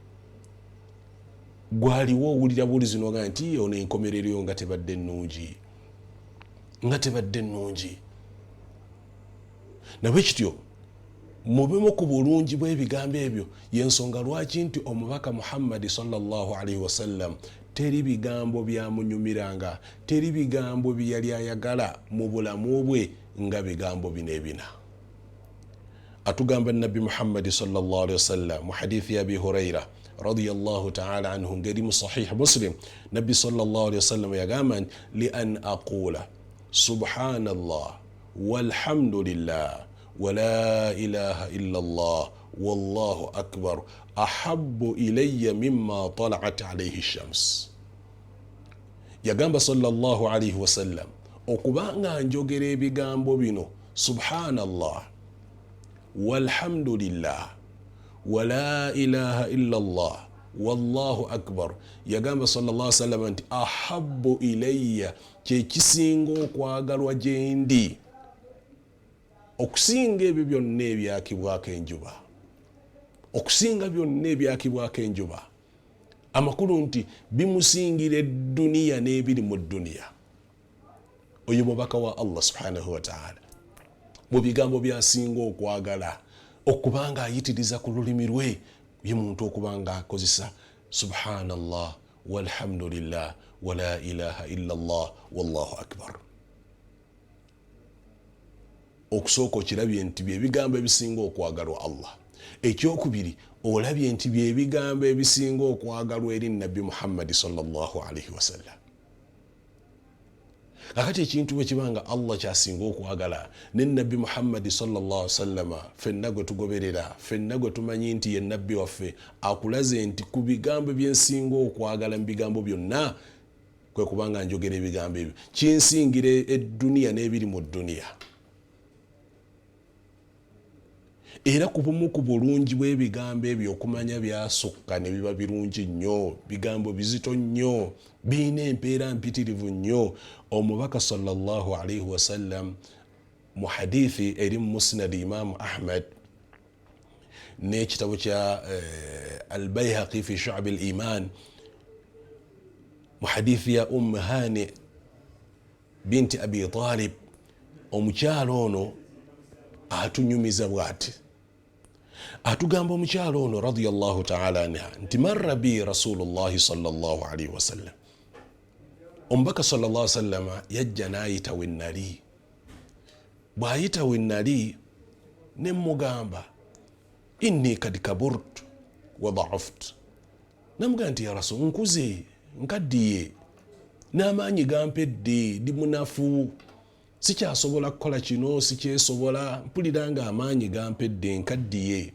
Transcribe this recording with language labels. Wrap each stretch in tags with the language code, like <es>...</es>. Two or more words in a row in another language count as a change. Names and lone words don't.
<lg>Gwaliwo owulira bulizi noga nti ono enkomerero yo nga tebadde nnungi, nga tebadde nnungi. Nabwe kityo mubemu ku bulungi bw'ebigambo ebyo yensonga lwaki nti omubaka Muhammad</lg> <ar>صلى الله عليه وسلم</ar> <lg>teri bigambo byamunyumiranga, teri bigambo byali ayagala mu bulamu bwe nga bigambo bino ebina. Atugamba Nabbi Muhammad</lg> <ar>صلى الله عليه وسلم</ar> <lg>mu hadithi ya Abi Huraira</lg> <ar>رضي الله تعالى عنه</ar> <lg>ngeri mu sahih Muslim, Nabbi</lg> <ar>صلى الله عليه وسلم</ar> <lg>yagamba</lg> <ar>لأن أقول سبحان الله والحمد لله ولا إله إلا الله والله أكبر أحب إلي مما طلعت عليه الشمس.</ar> <lg>Yagamba</lg> <ar>صلى الله عليه وسلم</ar> <lg>okubanga njogera ebigambo bino</lg> <ar>سبحان الله والحمد لله ولا إله إلا الله والله أكبر,</ar> <lg>yagamba</lg> <ar>صلى الله عليه وسلم</ar> <lg>nti</lg> <ar>أحب إلي,</ar> <lg>kyekisinga okwagalwa gyendi okusinga ebyo byonna ebyakibwako enjuba, okusinga byonna ebyakibwako enjuba. amakulu nti bimusingira edduniya n'ebiri mu dduniya. Oyo mubaka wa Allah</lg> <ar>سبحانه وتعالى</ar> <lg>mu bigambo byasinga okwagala okubanga ayitiriza ku lulimi lwe ye muntu okubanga akozesa</lg> <ar>سبحان الله والحمد لله ولا إله إلا الله والله أكبر.</ar> <lg>Okusooka okirabye nti bye bigambo ebisinga okwagalwa Allah. Ekyokubiri olabye nti bye bigambo ebisinga okwagalwa eri Nabbi Muhammad</lg> <ar>صلى الله عليه وسلم.</ar> <lg>Kakati ekintu bwe kibanga Allah kyasinga okwagala ne Nabbi Muhammad</lg> <ar>صلى الله عليه وسلم</ar> <lg>fenna gwe tugoberera, fenna gwe tumanyi nti ye nabbi waffe, akulaze nti ku bigambo byensinga okwagala mu bigambo byonna kwe kubanga njogera ebigambo ebyo kinsingira edduniya n'ebiri mu dduniya. Era kubumu ku bulungi bw'ebigambo ebyo okumanya byasukka ne biba birungi nnyo, bigambo bizito nnyo, birina empeera mpitirivu nnyo. Omubaka</lg> <ar>صلى الله عليه وسلم</ar> <lg>mu hadithi eri mu musnad Imam Ahmad n'ekitabo kya al-Bayhaqi fi Shu'ab al-Iman mu hadithi ya Hani binti Abi Talib, omukyalo ono atunyumiza bw'ati. Atugamba omukyalo ono</lg> <ar>رضي الله تعالى عنها</ar> <lg>nti</lg> <ar>مر بي رسول الله صلى الله عليه وسلم.</ar> <lg>Omubaka</lg> <ar>صلى الله عليه وسلم</ar> <lg>yajja n'ayita we nnali. Bw'ayita we nnali ne mugamba</lg> <ar>إني قد كبرت وضعفت.</ar> <lg>Namugamba nti</lg> <ar>يا رسول,</ar> <lg>nkuze nkaddiye n'amaanyi gampedde, ndi munafu, sikyasobola kukola kino, sikyesobola, mpulira nga amaanyi gampedde, nkaddiye.</lg>